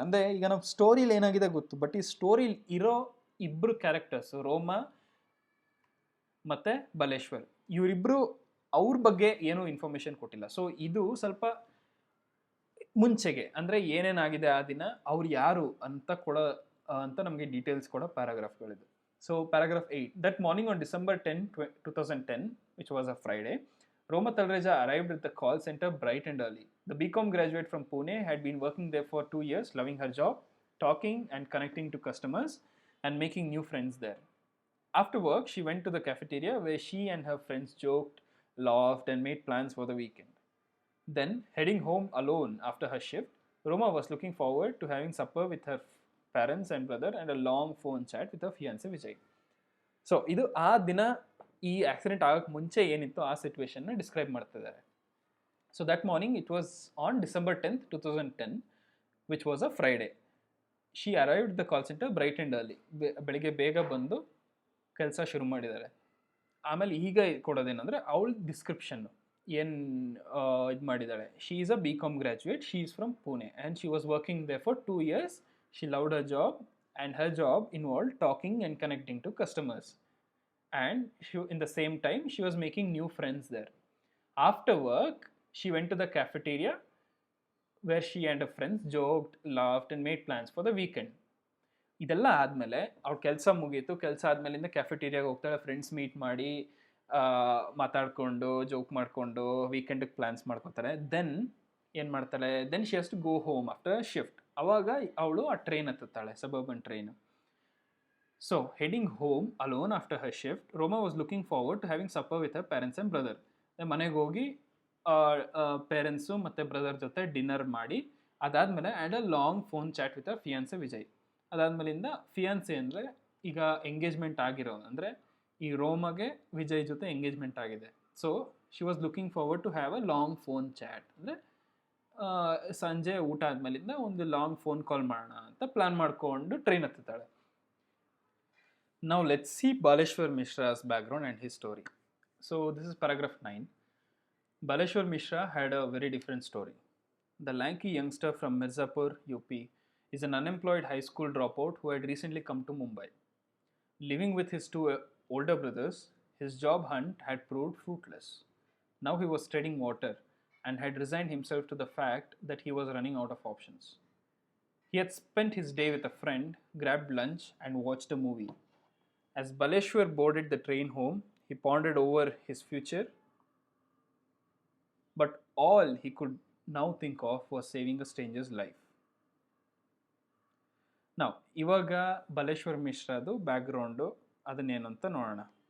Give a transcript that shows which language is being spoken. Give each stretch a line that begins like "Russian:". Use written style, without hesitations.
Kannada: ಅಂದರೆ ಈಗ ನಾವು ಸ್ಟೋರಿಲಿ ಏನಾಗಿದೆ ಗೊತ್ತು, ಬಟ್ ಈ ಸ್ಟೋರಿಲಿ ಇರೋ ಇಬ್ಬರು ಕ್ಯಾರೆಕ್ಟರ್ಸ್ ರೋಮ ಮತ್ತು ಬಲೇಶ್ವರ್, ಇವರಿಬ್ಬರು ಅವ್ರ ಬಗ್ಗೆ ಏನೂ ಇನ್ಫಾರ್ಮೇಷನ್ ಕೊಟ್ಟಿಲ್ಲ. ಸೊ ಇದು ಸ್ವಲ್ಪ ಮುಂಚೆಗೆ, ಅಂದರೆ ಏನೇನಾಗಿದೆ ಆ ದಿನ, ಅವ್ರು ಯಾರು ಅಂತ ನಮಗೆ ಡೀಟೇಲ್ಸ್ ಕೊಡೋ ಪ್ಯಾರಾಗ್ರಾಫ್ಗಳಿದು. So paragraph 8,
English: That morning on December 10, 2010, which was a Friday, Roma Talreja arrived at the call center bright and early. The BCom graduate from Pune had been working there for 2 years, loving her job, talking and connecting to customers, and making new friends there. After work, she went to the cafeteria where she and her friends joked, laughed, and made plans for the weekend. Then, heading home alone after her shift, Roma was looking forward to having supper with her parents and brother and a long phone chat with her fiancé Vijay.
Kannada: So, ಇದು ಆ ದಿನ ಈ accident ಆಗೋಕ್ಕೆ ಮುಂಚೆ ಏನಿತ್ತು ಆ ಸಿಚುವೇಶನ್ನ describe ಮಾಡ್ತಿದ್ದಾರೆ.
English: So that morning it was on December 10th, 2010, which was a Friday. She arrived the call centre bright and early.
Kannada: ಬೆಳಿಗ್ಗೆ ಬೇಗ ಬಂದು ಕೆಲಸ ಶುರು ಮಾಡಿದ್ದಾರೆ. ಆಮೇಲೆ ಈಗ ಕೊಡೋದೇನೆಂದರೆ ಅವಳ ಡಿಸ್ಕ್ರಿಪ್ಷನ್ನು ಏನು ಇದು ಮಾಡಿದ್ದಾಳೆ.
English: She is a BCom graduate, she is from Pune and she was working there for 2 years. She loved her job and her job involved talking and connecting to customers. And in the same time she was making new friends there. After work she went to the cafeteria where she and her friends joked, laughed and made plans for the weekend.
Kannada: ಇದೆಲ್ಲ ಆದಮೇಲೆ ಅವ್ರ ಕೆಲಸ ಮುಗೀತು. ಕೆಲಸ ಆದಮೇಲಿಂದ ಕ್ಯಾಫೆಟೀರಿಯಾಗೆ ಹೋಗ್ತಾಳೆ, friends meet ಮಾಡಿ ಮಾತಾಡಿಕೊಂಡು joke ಮಾಡಿಕೊಂಡು ವೀಕೆಂಡಿಗೆ ಪ್ಲ್ಯಾನ್ಸ್ ಮಾಡ್ಕೊತಾರೆ.
English: then
Kannada: ಏನು ಮಾಡ್ತಾಳೆ,
English: Then she has to go home after shift.
Kannada: ಅವಾಗ ಅವಳು ಆ train ಹತ್ತುತ್ತಾಳೆ, suburban train.
English: So, heading home alone after her shift, Roma was looking forward to having supper with her parents and brother.
Kannada: ಮನೆಗೆ ಹೋಗಿ parents ಮತ್ತು brother ಜೊತೆ dinner ಮಾಡಿ, ಅದಾದಮೇಲೆ
English: And a long phone chat with a fiance Vijay.
Kannada: ಅದಾದಮೇಲಿಂದ fiancée ಅಂದರೆ ಈಗ engagement ಆಗಿರೋ, ಅಂದರೆ ಈ ರೋಮಗೆ ವಿಜಯ್ ಜೊತೆ ಎಂಗೇಜ್ಮೆಂಟ್ ಆಗಿದೆ. So
English: she was looking forward to have a long phone chat,
Kannada: ಅಂದರೆ ಸಂಜೆ ಊಟ ಆದಮೇಲಿಂದ ಒಂದು ಲಾಂಗ್ ಫೋನ್ ಕಾಲ್ ಮಾಡೋಣ ಅಂತ ಪ್ಲ್ಯಾನ್ ಮಾಡಿಕೊಂಡು train ಹತ್ತುತ್ತಾಳೆ.
English: Now let's see Baleshwar Mishra's background and his story. So this is paragraph 9. Baleshwar Mishra had a very different story. The lanky youngster from Mirzapur, UP, is an unemployed high school dropout who had recently come to Mumbai. Living with his 2 older brothers, his job hunt had proved fruitless. Now he was treading water and had resigned himself to the fact that he was running out of options. He had spent his day with a friend, grabbed lunch and watched a movie. As Baleshwar boarded the train home, he pondered over his future, but all he could now think of was saving a stranger's life.
Kannada: Now, ಇವಾಗ Baleshwar ಮಿಶ್ರಾದು background ಅದನ್ನೇನು ಅಂತ ನೋಡೋಣ.